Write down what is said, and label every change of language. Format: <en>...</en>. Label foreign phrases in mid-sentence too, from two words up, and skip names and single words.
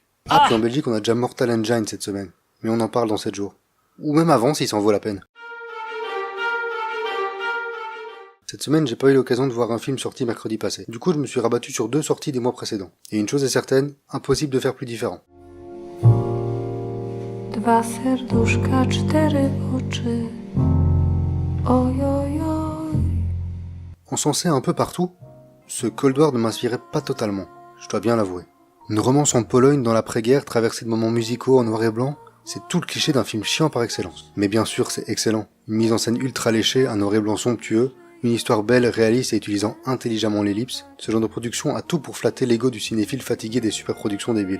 <fr>Puis en Belgique, on a déjà Mortal Engine cette semaine. Mais on en parle dans 7 jours. Ou même avant si ça en vaut la peine. Cette semaine, j'ai pas eu l'occasion de voir un film sorti mercredi passé. Du coup, je me suis rabattu sur 2 sorties des mois précédents. Et une chose est certaine, impossible de faire plus différent.</fr> <pl>Dwa serduszka, 4 oczy. Oj, oj, oj.</pl> <fr>Encensé un peu partout, ce Cold War ne m'inspirait pas totalement, je dois bien l'avouer. Une romance en Pologne dans l'après-guerre traversée de moments musicaux en noir et blanc, c'est tout le cliché d'un film chiant par excellence. Mais bien sûr, c'est excellent. Une mise en scène ultra léchée, un noir et blanc somptueux, une histoire belle, réaliste et utilisant intelligemment l'ellipse, ce genre de production a tout pour flatter l'ego du cinéphile fatigué des superproductions débiles.</fr>